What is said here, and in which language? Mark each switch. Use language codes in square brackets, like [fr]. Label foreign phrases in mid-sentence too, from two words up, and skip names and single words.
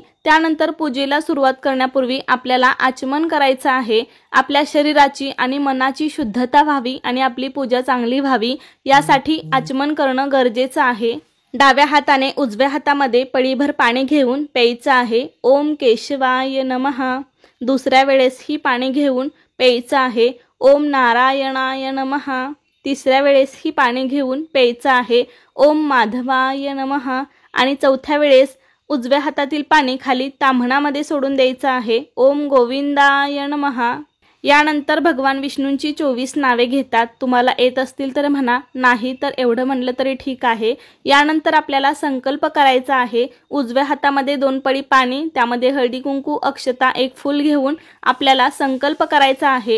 [mr] त्यानंतर पूजेला सुरुवात करण्यापूर्वी आपल्याला आचमन करायचं आहे। आपल्या शरीराची आणि मनाची शुद्धता व्हावी आणि आपली पूजा चांगली व्हावी यासाठी आचमन करणं गरजेचं आहे। डाव्या हाताने उजव्या हातामध्ये पळीभर पाणी घेऊन प्यायचं आहे। [sa] ओम केशवाय नमः। [mr] दुसऱ्या वेळेस ही पाणी घेऊन प्यायचं आहे। [sa] ओम नारायणाय नमः। [mr] तिसऱ्या वेळेस ही पाणी घेऊन प्यायचं आहे। [sa] ओम माधवाय नमः। [mr] आणि चौथ्या वेळेस उजव्या हातातील पाणी खाली ताम्हणामध्ये सोडून द्यायचं आहे। [sa] ओम गोविंदाय नमः। [mr] यानंतर भगवान विष्णूंची 24 नावे घेतात। तुम्हाला येत असतील तर म्हणा, नाही तर एवढं म्हणलं तरी ठीक आहे। यानंतर आपल्याला संकल्प करायचा आहे। उजव्या हातामध्ये 2 पळी पाणी, त्यामध्ये हळदी कुंकू, अक्षता, एक फूल घेऊन आपल्याला संकल्प करायचा आहे।